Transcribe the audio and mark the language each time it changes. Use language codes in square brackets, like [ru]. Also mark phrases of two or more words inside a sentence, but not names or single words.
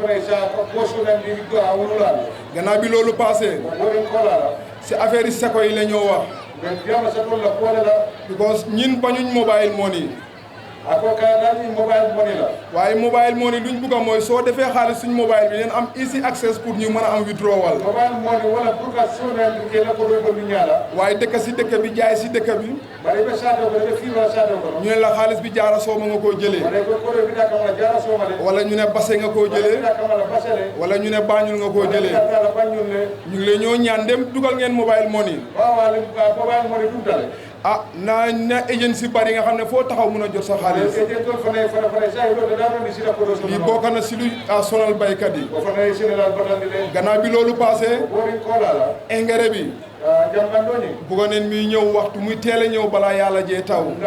[wo] gannaaw bi loolu passé si affaire yi seko yi la ñoo wax because ñin bañuñ [en] mobile money [wo] waaye [en] mobile money [wo] luñ bugg a mooy soo defee xaalis suñ mobile bi leen am [en] easy access [wo] pour ñu mën a am withdrawal waaye dëkk si dëkk bi jaay si dëkk bi ñu ne la xaalis bi jaara sooma nga koo jëlee wala ñu ne base nga koo jëlee wala ñu ne Banjul nga koo jëlee ñu ngi leen ñoo ñaan dem dugal ngeen [en] mobile money [wo] ah na agency bari nga xam ne foo taxaw mën a jot sa xaalis lii bokk na si lu sonal baykat yi gannaaw bi loolu passé engrais bi bugga neen muy ñëw waxtu muy teel a ñëw balaa yàlla jee taw